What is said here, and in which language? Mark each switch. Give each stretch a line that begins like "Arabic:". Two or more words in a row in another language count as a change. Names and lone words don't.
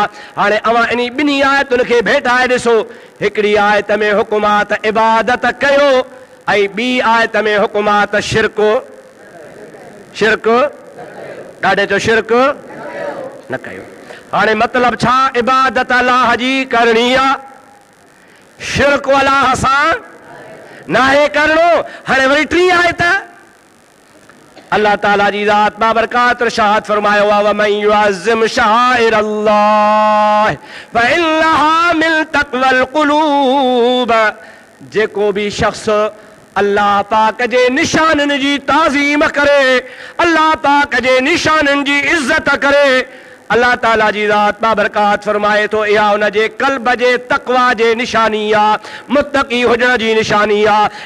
Sindhi: हाणे अवां इन्ही ॿिन्ही आयतुनि खे भेटाए ॾिसो। हिकिड़ी आयत में हुकुम आहे त इबादत कयो, ऐं ॿी आयत में हुकुम आहे त शिरक ॾाढे चो शिरक न कयो। हाणे मतिलब छा? इबादत अल्लाह जी करणी आहे, शिरक अल्लाह सां नाहे करणो। हाणे वरी टी आयत अल्लाह ताला जी ज़ात बाबरकात इरशाद फरमायो आहे,
Arabic: ومن يعظم شعائر الله فإنها من تقوى القلوب.
Sindhi: जेको भी शख्स अल्लाह पाक जे निशाननि जी ताज़ीम करे, अल्लाह पाक जे निशाननि जी इज़्ज़त करे, अल्लाह ताला जी ज़ात बाबरकात फरमाए थो इहा उन जे क़ल्ब जे तक़वा जे निशानी आहे, मुत्तक़ी हुजण जी निशानी आहे।